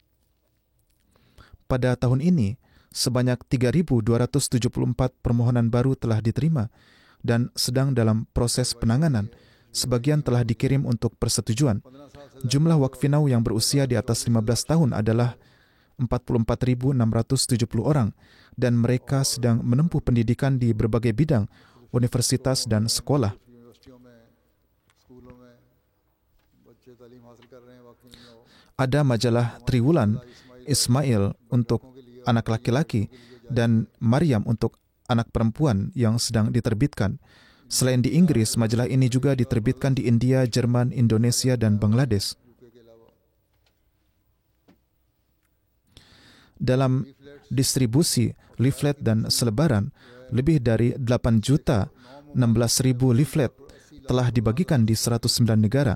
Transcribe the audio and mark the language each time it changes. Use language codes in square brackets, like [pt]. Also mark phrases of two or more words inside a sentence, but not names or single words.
[id] Pada tahun ini, sebanyak 3.274 permohonan baru telah diterima dan sedang dalam proses penanganan. Sebagian telah dikirim untuk persetujuan. Jumlah Waqfinau yang berusia di atas 15 tahun adalah 44.670 orang dan mereka sedang menempuh pendidikan di berbagai bidang, universitas dan sekolah. [ur] یونیورسٹیوں میں سکولوں میں بچے تعلیم حاصل کر رہے ہیں واقعی میں. [id] Ada majalah Triwulan Ismail untuk anak laki-laki dan Maryam untuk anak perempuan yang sedang diterbitkan. Selain di Inggris, majalah ini juga diterbitkan di India, Jerman, Indonesia, dan Bangladesh. Dalam distribusi leaflet dan selebaran, lebih dari 8.016.000 leaflet telah dibagikan di 109 negara.